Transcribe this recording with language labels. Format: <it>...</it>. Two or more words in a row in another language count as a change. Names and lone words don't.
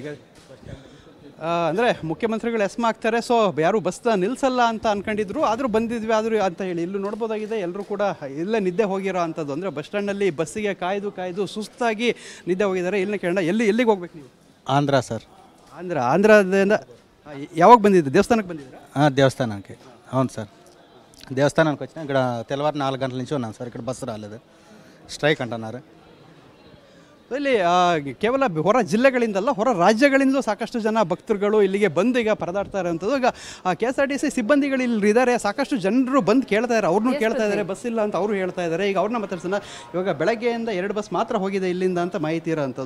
<kn>ಅಂದರೆ ಮುಖ್ಯಮಂತ್ರಿಗಳು ಎಸ್ಮ ಆಗ್ತಾರೆ, ಸೊ ಯಾರು ಬಸ್ ನಿಲ್ಲಿಸಲ್ಲ ಅಂತ ಅನ್ಕೊಂಡಿದ್ರು, ಆದರೂ ಬಂದಿದ್ವಿ ಆದರೂ ಅಂತ ಹೇಳಿ ಇಲ್ಲೂ ನೋಡ್ಬೋದಾಗಿದೆ. ಎಲ್ಲರೂ ಕೂಡ ಇಲ್ಲೇ ನಿದ್ದೆ ಹೋಗಿರೋ ಅಂಥದ್ದು. ಅಂದರೆ ಬಸ್ ಸ್ಟ್ಯಾಂಡಲ್ಲಿ ಬಸ್ಸಿಗೆ ಕಾಯ್ದು ಸುಸ್ತಾಗಿ ನಿದ್ದೆ ಹೋಗಿದ್ದಾರೆ. ಇಲ್ಲಿನ ಕೇಳೋಣ, ಎಲ್ಲಿಗೆ ಹೋಗ್ಬೇಕು ನೀವು? ಆಂಧ್ರ ಸರ್. ಆಂಧ್ರದಿಂದ ಯಾವಾಗ ಬಂದಿದ್ದು? ದೇವಸ್ಥಾನಕ್ಕೆ ಬಂದಿದ್ದೀರಾ?</kn> <te>దేవస్థానానికి. అవును సార్, దేవస్థానానికి వచ్చిన ఇక్కడ తెల్లవారు 4 గంటల నుంచి ఉన్నాను సార్. ఇక్కడ బస్సు రాలేదు, స్ట్రైక్ అంటున్నారు.</te> <kn>ಇಲ್ಲಿ ಕೇವಲ ಹೊರ ಜಿಲ್ಲೆಗಳಿಂದಲ್ಲ, ಹೊರ ರಾಜ್ಯಗಳಿಂದಲೂ ಸಾಕಷ್ಟು ಜನ ಭಕ್ತರುಗಳು ಇಲ್ಲಿಗೆ ಬಂದು ಈಗ ಪರದಾಡ್ತಾ ಇರೋವಂಥದ್ದು. ಈಗ KSRTC ಸಿಬ್ಬಂದಿಗಳು ಇಲ್ಲಿ ಇದ್ದಾರೆ. ಸಾಕಷ್ಟು ಜನರು ಬಂದು ಕೇಳ್ತಾ ಇದ್ದಾರೆ, ಅವ್ರನ್ನೂ ಕೇಳ್ತಾ ಇದ್ದಾರೆ, ಬಸ್ ಇಲ್ಲ ಅಂತ ಅವರು ಹೇಳ್ತಾ ಇದ್ದಾರೆ. ಈಗ ಅವ್ರನ್ನ ಮಾತಾಡ್ಸೋಣ. ಇವಾಗ ಬೆಳಗ್ಗೆಯಿಂದ 2 ಬಸ್ ಮಾತ್ರ ಹೋಗಿದೆ ಇಲ್ಲಿಂದ ಅಂತ ಮಾಹಿತಿ ಇರೋವಂಥದ್ದು.</kn>